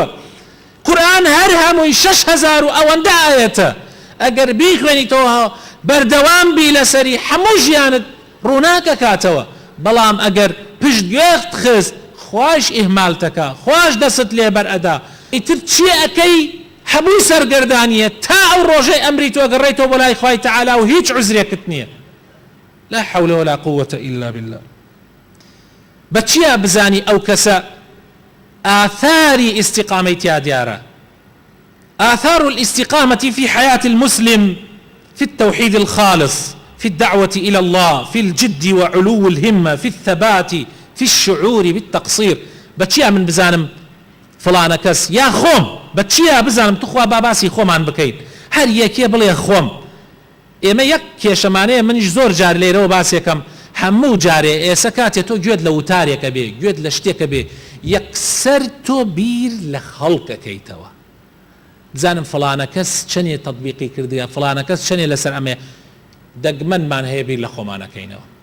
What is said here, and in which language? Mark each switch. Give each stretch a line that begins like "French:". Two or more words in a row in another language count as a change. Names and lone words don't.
Central Kurdish: قورئان هەر هەمووی 6,000 و ئەوەندە ئاەتە ئەگەر بیخوێنیتەوە بەردەوام بی لەسەری هەموو ژیانت ڕووناکە کاتەوە. بەڵام ئەگەر پشتگوێت خست خوش ئیهمالتەکە خوش دەست لێبەر ئەدا ئیتر چی ئەەکەی هەمووی سەرگەردانیە تا ئەو ڕۆژەی ئەمری تۆ گەڕێیتەوە بۆ لای خوای تەعالا و هیچ عزرێکت نییە.
Arabic: لا حول ولا قوة إلا بالله.
Central Kurdish: بچیا بزانی ئەو کەسە آثاری استقامەی دیارە.
Arabic: آثار الاستقامة في حياة المسلم في التوحيد الخالص في الدعوة إلى الله في الجد وعلو الهمة في الثبات في الشعور
Central Kurdish: بالتقصير بچیا من بزانم فلانە کەس یا خۆم بچیا بزانم توخوا باباسی خۆمان بکەین هەر یەکێ بڵێ خۆم ئێمە یەک کێشەمانەیە منیش زۆر جار لێرەوە باسێکم هەموو جارێ ئێستا کاتێ تۆ گوێت لە وتارێکە بێ گوێت لە شتێکە بێ یەکسەر تۆ بیر لە خەڵکەکەیتەوە بزانم فلانە کەس چەندێ تەطبیقی کردووە فلانە کەس چەندێ لەسەر ئەمێ دەگمەنمان هەیە بیر لە خۆمانەکەینەوە